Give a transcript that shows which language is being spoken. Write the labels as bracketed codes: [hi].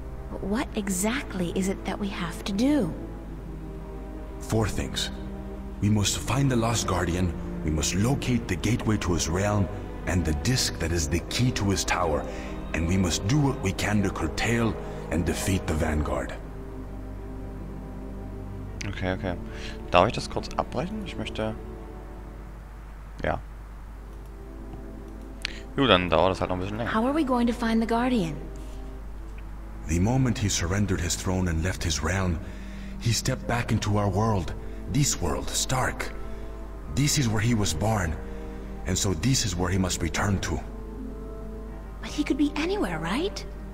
[en] But what exactly is it that we have to do? 4 things. We must find the Lost Guardian, we must locate the gateway to his realm, and the disc that is the key to his tower, and we must do what we can to curtail and defeat the Vanguard. Okay, okay. [de] Darf ich das kurz abbrechen? Ich möchte... Ja. Gut, dann dauert das halt noch ein bisschen länger. [en] How are we going to find the Guardian? The moment he surrendered his throne and left his realm, he stepped back into our world. This world, Stark. This is where he was born, and so this is where he must return to. But he could be anywhere, right?